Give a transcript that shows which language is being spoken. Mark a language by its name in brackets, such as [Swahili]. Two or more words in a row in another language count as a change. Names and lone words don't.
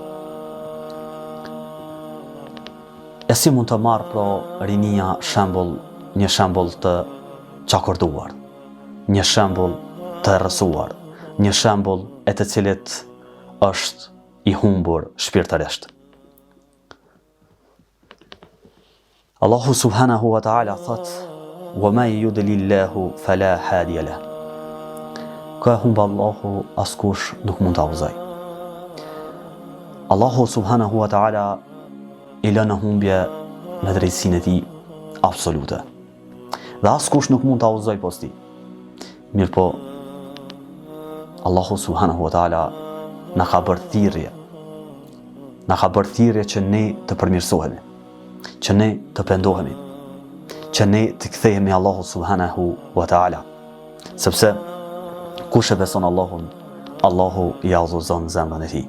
[Albanian] E si mund të marrë pro rinia një shembull të çakorduar, një shembull të rrësuar, një shembull e të cilit është i humbur shpirtërisht. [Arabic] الله سبحانه وتعالى thot, ومن يضلل الله فلا هادي له. [Albanian] Ka humba Allahu, askush nuk mund ta udhëzoj. Allahu [Arabic] سبحانه وتعالى [Albanian] i lënë humbje në drejtsinë e tij absolute. Dhe askush nuk mund ta udhëzoj posti. Mirë po, Allahu [Arabic] سبحانه وتعالى [Albanian] na ka bërë thirrje. Na ka bërë thirrje që ne të përmirësohemi, që ne të pendohemi, që ne të kthehemi Allahu [Arabic] سبحانه وتعالى. [Albanian] Sepse kush e beson Allahun, Allahu ja udhëzon zemrën e tij.